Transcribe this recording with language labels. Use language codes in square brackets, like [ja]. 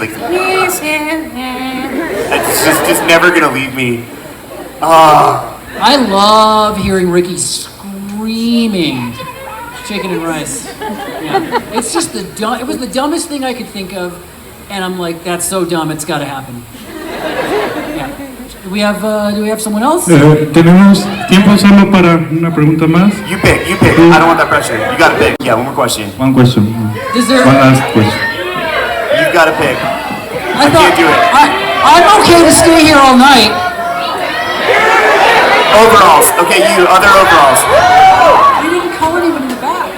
[en] Like, it's just never going to leave me. I love hearing Ricky screaming chicken and rice. Yeah. It's just it was the dumbest thing I could think of, and I'm like, that's so dumb, it's got to happen. Yeah. Do we have someone else? [es] Tenemos tiempo solo para una pregunta más. [en] You pick. I don't want that pressure. You got to pick. Yeah, one more question. One question. One last question. You've got to pick. I can't do it. I'm okay to stay here all night. Overalls. Okay, you. Other overalls. We didn't call anyone in the back.